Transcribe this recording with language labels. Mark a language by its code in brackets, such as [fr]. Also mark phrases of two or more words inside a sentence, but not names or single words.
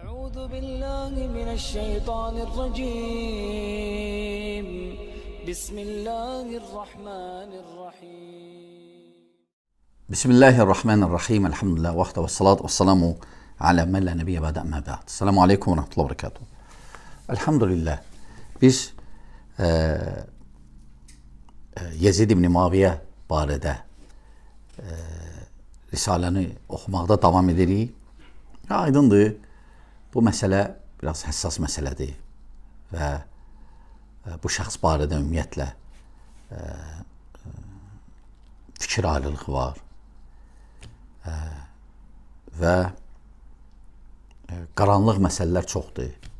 [ar] أعوذ بالله من الشيطان الرجيم بسم الله الرحمن الرحيم بسم الله الرحمن الرحيم الحمد لله وحده والصلاة والسلام على من لا نبي بعد أما بعد. السلام عليكم ورحمة الله وبركاته. Elhamdülillah. [az] Biz Yezid ibn Muaviyə barədə Risaləni oxumaqda davam edirik. Aydındır, bu məsələ biraz həssas məsələdir və bu şəxs barədə ümumiyyətlə fikir ayrılığı var və qaranlıq məsələlər çoxdur.